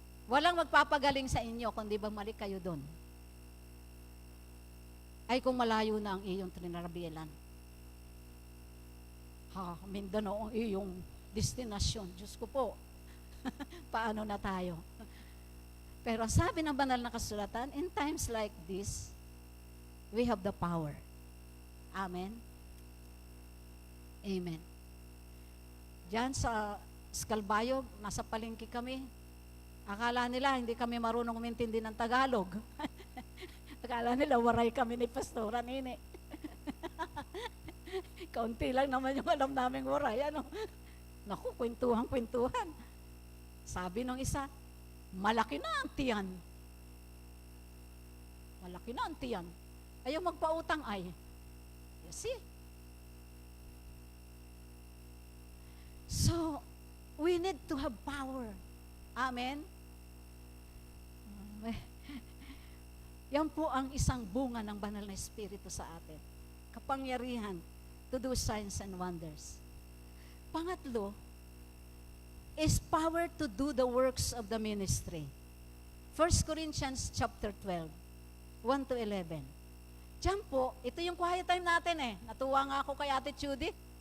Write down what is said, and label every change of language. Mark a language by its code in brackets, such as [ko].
[tl] Walang magpapagaling sa inyo, kundi bumalik kayo doon. Ay kung malayo na ang iyong trinarabilan. Mindanao ang iyong destinasyon. Diyos ko po, paano na tayo? Pero sabi ng banal na kasulatan, [en] in times like this, we have the power. [tl] Amen? Amen. Diyan sa Skalbayog, nasa palengke kami. Akala nila hindi kami marunong umintindi ng Tagalog. Akala nila waray kami ni Pastora Nini. Kaunti lang naman yung alam naming waray. Naku, kwentuhan. Sabi nung isa, malaki na ang tiyan. Malaki na ang tiyan. Ayaw magpautang ay. [en] You see? So, we need to have power. Amen? [tl] Yan po ang isang bunga ng banal na Espiritu sa atin. [en] Kapangyarihan to do signs and wonders. Pangatlo, is power to do the works of the ministry. 1 Corinthians chapter 12, 1 to 11. [tl] Diyan po, ito yung quiet time natin Natuwa nga ako kay Ate Judy.